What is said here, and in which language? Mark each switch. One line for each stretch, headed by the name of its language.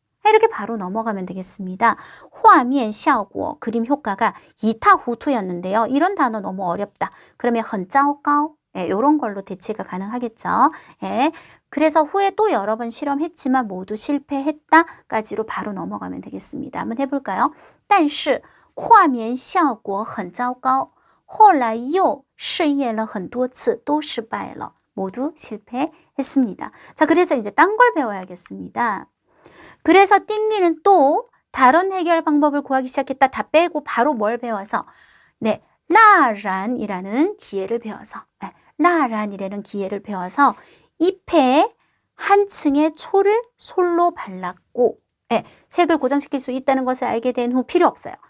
Korean: 이렇게 바로 넘어가면 되겠습니다. 画面效果 그림 효과가 이타후투였는데요. 이런 단어 너무 어렵다. 그러면
Chinese: 很糟糕
Korean: 예, 이런 걸로 대체가 가능하겠죠. 예, 그래서 후에 또 여러 번 실험했지만 모두 실패했다까지로 바로 넘어가면 되겠습니다. 한번 해볼까요?
Chinese: 但是画面效果很糟糕后来又试验了很多次都失败了
Korean: 모두 실패했습니다. 자, 그래서 이제 딴 걸 배워야겠습니다. 그래서 띵리는 또 다른 해결 방법을 구하기 시작했다. 다 빼고 바로 뭘 배워서 네, 라란이라는 기회를 배워서 라란이라는 기회를 배워서 잎에 한 층의 초를 솔로 발랐고 색을 고정시킬 수 있다는 것을 알게 된 후 필요 없어요.